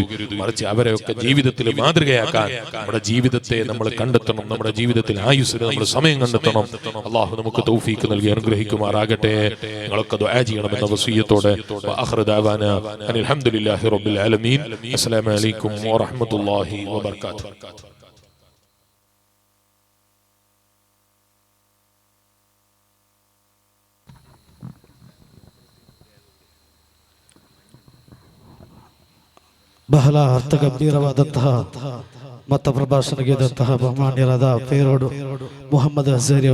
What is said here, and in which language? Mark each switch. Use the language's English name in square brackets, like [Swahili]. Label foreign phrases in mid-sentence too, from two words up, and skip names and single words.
[Malayalam] മറിച്ച് അവരെയൊക്കെ ജീവിതത്തിൽ മാതൃകയാക്കാൻ നമ്മുടെ ജീവിതത്തെ നമ്മൾ കണ്ടെത്തണം. നമ്മുടെ ജീവിതത്തിൽ ആയുസ്സിൽ നമ്മൾ സമയം കണ്ടെത്തണം. അള്ളാഹു നമുക്ക് തൗഫീക്ക് നൽകി അനുഗ്രഹിക്കുമാറാകട്ടെ. നിങ്ങളൊക്കെ ദുആ ചെയ്യണമെന്ന വസിയ്യത്തോടെ [Arabic] وآخر دعوانا أن الحمد لله رب العالمين. السلام عليكم ورحمة الله وبركاته. [Kannada] ಬಹಳ ಅರ್ಥಗಂಭೀರವಾದಂತಹ ಮತ ಪ್ರಭಾಷಣೆಗಿದ್ದಂತಹ ಬಹುಮಾನ್ಯರಾದ ಪೇರೋಡು ಮೊಹಮ್ಮದ್ ಅಜರಿ